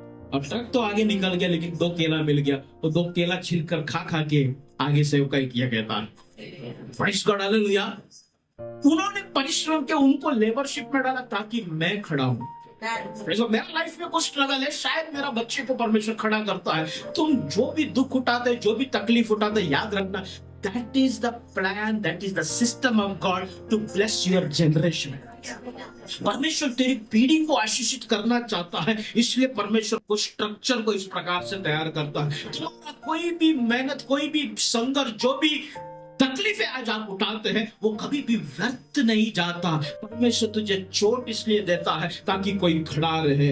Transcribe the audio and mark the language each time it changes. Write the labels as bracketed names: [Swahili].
[Hindi] और ट्रक तो आगे निकल गया, लेकिन 2 केला मिल गया। वो 2 केला छिलकर खा के आगे से किया कहता है। Praise God, hallelujah. उन्होंने परिश्रम के उनको लेबरशिप में डाला ताकि मैं खड़ा हूं। मेरा लाइफ में कुछ स्ट्रगल है, शायद मेरा बच्चे को परमेश्वर खड़ा करता है। [English] तुम जो भी दुख उठाते, जो भी तकलीफ उठाते, याद रखना that is the plan, that is the system of God to bless your generation. [Hindi] परमेश्वर तेरी पीढ़ी को आशीषित करना चाहता है, इसलिए परमेश्वर को स्ट्रक्चर को इस प्रकार से तैयार करता है। तुम्हारा कोई भी मेहनत, कोई भी संघर्ष, जो भी तकलीफें आज आप उठाते हैं, वो कभी भी व्यर्थ नहीं जाता। परमेश्वर तुझे चोट इसलिए देता है ताकि कोई खड़ा रहे।